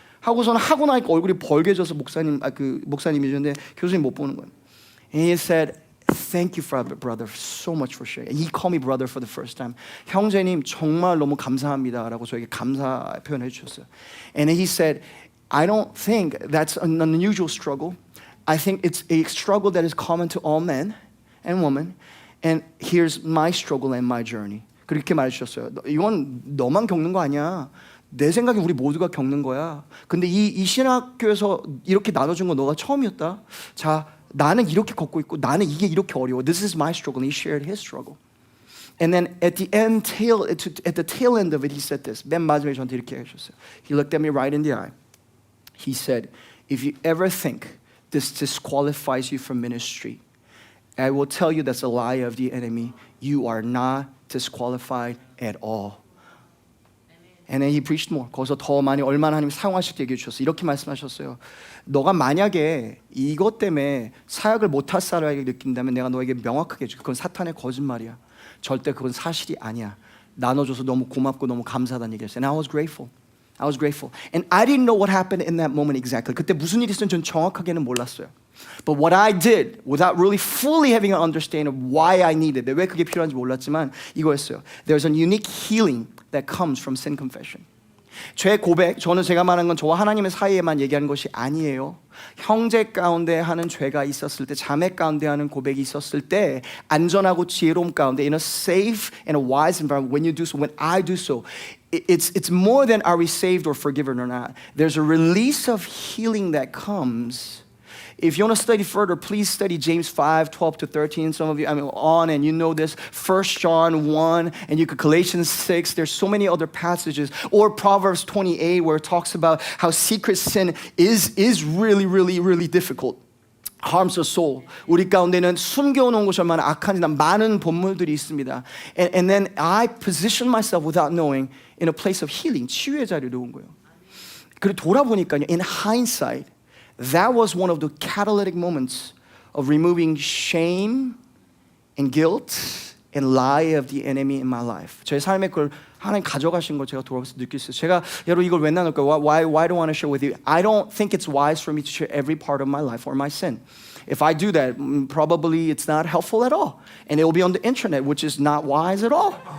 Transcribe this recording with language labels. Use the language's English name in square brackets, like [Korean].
[Korean] 하고서는 하고 나니까 얼굴이 벌개져서 목사님이셨는데 교수님 못 보는 거예요. [English] And he said, Thank you, brother, so much for sharing. He called me brother for the first time. [Korean] 형제님 정말 너무 감사합니다라고 저에게 감사 표현해 주셨어요. [English] And he said, I don't think that's an unusual struggle. I think it's a struggle that is common to all men and women. And here's my struggle and my journey. [Korean] 그렇게 말해 주셨어요. 이건 너만 겪는 거 아니야. 내 생각에 우리 모두가 겪는 거야. 근데 이 신학교에서 이렇게 나눠준 건 너가 처음이었다. 자. 나는 이렇게 걷고 있고 나는 이게 이렇게 어려워. [English] This is my struggle. And he shared his struggle. And then at the tail end of it, he said this. [Korean] 맨 마지막에 저한테 이렇게 하셨어요. [English] He looked at me right in the eye. He said, if you ever think this disqualifies you from ministry, I will tell you that's a lie of the enemy. You are not disqualified at all. And then he preached more. [Korean] 거기서 더 많이 얼마나 하나님 사용하실 때 얘기해 주셨어요. 이렇게 말씀하셨어요. 너가 만약에 이것 때문에 사역을 못할 사람에게 느낀다면 내가 너에게 명확하게 해줄게. 그건 사탄의 거짓말이야. 절대 그건 사실이 아니야. 나눠줘서 너무 고맙고 너무 감사하다는 얘기했어요. [English] And I was grateful. I was grateful. And I didn't know what happened in that moment exactly. [Korean] 그때 무슨 일이 있었는지 전 정확하게는 몰랐어요. [English] But what I did, without really fully having an understanding of why I needed it, [Korean] 왜 그게 필요한지 몰랐지만 이거였어요. [English] There's a unique healing that comes from sin confession. [Korean] 죄 고백, 저는 제가 말하는 건 저와 하나님의 사이에만 얘기하는 것이 아니에요. 형제 가운데 하는 죄가 있었을 때, 자매 가운데 하는 고백이 있었을 때, 안전하고 지혜로움 가운데, [English] in a safe and a wise environment, when you do so, when I do so, it's more than are we saved or forgiven or not. There's a release of healing that comes. If you want to study further, please study James 5, 12 to 13. Some of you, on and you know this. 1 John 1, and you could Galatians 6. There's so many other passages. Or Proverbs 28, where it talks about how secret sin is really, really, really difficult. Harms the soul. [Korean] 우리 가운데는 숨겨놓은 것이 얼마나 악한지 많은 본문들이 있습니다. [English] And then I position myself without knowing in a place of healing. [Korean] 치유의 자리에 놓은 거예요. 그리고 돌아보니까요, [English] in hindsight, that was one of the catalytic moments of removing shame and guilt and lie of the enemy in my life. [Korean] 제 삶에 그걸 하나님 가져가신 걸 제가 돌아가서 느낄 수 있어요. 제가 여러분 이걸 왜 나눌까요? [English] Why do I want to share with you? I don't think it's wise for me to share every part of my life or my sin. If I do that, probably it's not helpful at all. And it will be on the internet, which is not wise at all.